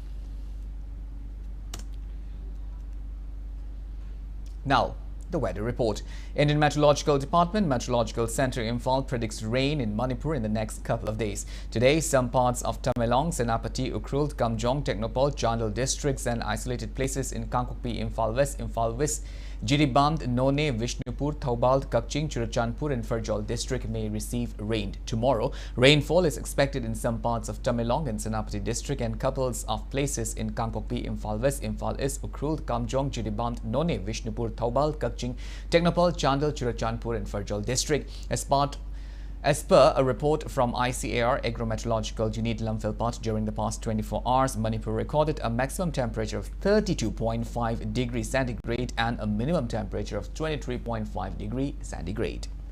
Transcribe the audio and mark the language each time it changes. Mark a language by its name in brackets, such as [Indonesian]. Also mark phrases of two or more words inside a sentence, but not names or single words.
[English] Now, the weather report. Indian Meteorological Department Meteorological Center Imphal predicts rain in Manipur in the next couple of days. Today, some parts of Tamenglong, Senapati, Ukhrul, Kamjong, Technopole, Chandel districts and isolated places in Kangpokpi, Imphal West, Jiribam, None, Vishnupur, Thoubal, Kakching, Churachandpur and Farjol district may receive rain. Tomorrow, rainfall is expected in some parts of Tamenglong and Senapati district and couples of places in Kangpokpi, Imphal West, Imphal East, Ukhrul, Kamjong, Jiribam, None, Vishnupur, Thoubal, Kakching, Technopole, Chandel, Churachandpur and Farjol district. As per a report from ICAR Agrometeorological Unit Lamphilpat, during the past 24 hours, Manipur recorded a maximum temperature of 32.5 degrees centigrade and a minimum temperature of 23.5 degrees centigrade.